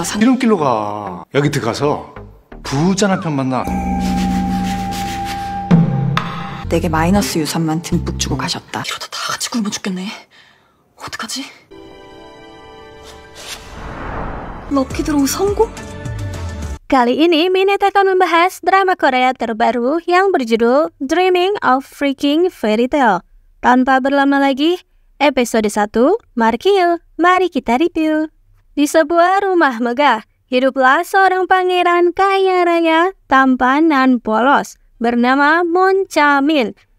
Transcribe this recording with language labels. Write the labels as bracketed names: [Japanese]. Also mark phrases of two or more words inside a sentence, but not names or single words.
[Korean] 지름길로 가. 여기 들어가서 부자 남편 만나. 내게 마이너스 유산만 듬뿍 주고 가셨다. 이러다 다 같이 굶어 죽겠네. 어떡하지? [English] lucky draw [Korean] 성공? [Indonesian] Kali ini Minute akan membahas drama Korea terbaru yang berjudul Dreaming of Freaking Fairy Tale. Tanpa berlama lagi, episode 1, Markieu, mari kita review. Di sebuah rumah megah, hiduplah seorang pangeran kaya raya, tampan dan polos, bernama Moon Cha-min.